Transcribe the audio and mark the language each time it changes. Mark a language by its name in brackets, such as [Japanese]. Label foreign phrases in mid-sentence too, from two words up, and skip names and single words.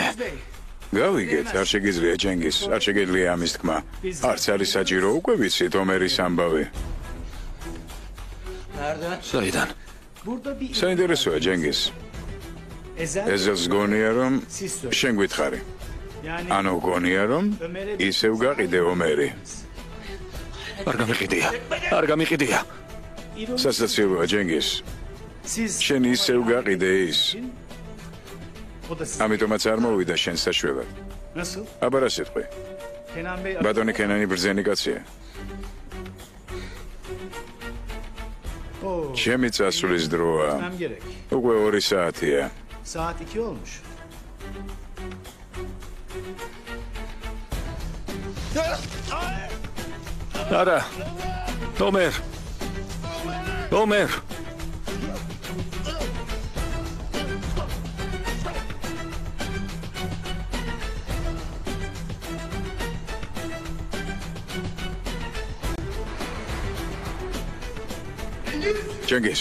[Georgian] გავიგეთ, არ შეგიძლია ჯენგის, არ შეგიძლია ამის თქმა. არც არის საჭირო უკვე ვიცით ომერის ამბავი. [Turkish] Nerede? [Georgian] საიდან? [Turkish] Burada bir [Georgian] საინტერესოა ჯენგის. ეზელს გონია რომ შენ გითხარი. [Turkish] yani [Georgian] ანუ გონია რომ ისევ გაყიდე ომერი. არ გამიყიდია. არ გამიყიდია. სასაცილოა ჯენგის. [Turkish] siz [Georgian] შენ ისევ გაყიდე ის. [Turkish] o da siz. [Georgian] ამიტომაც არ მოვიდა შენ საშველად. [Turkish] Nasıl? [Georgian] აბა რა სიტყვი? [Turkish] Kenan Bey [Georgian] ბატონი კენანი ბრძენი კაცია. Oo, ჩემი წასვლის დროა. [Turkish] gitmem gerek. [Georgian] უკვე 2 საათია. [Turkish] Saat 2 olmuş. [Georgian] არა. ომერ. ომერ. ჯენგის.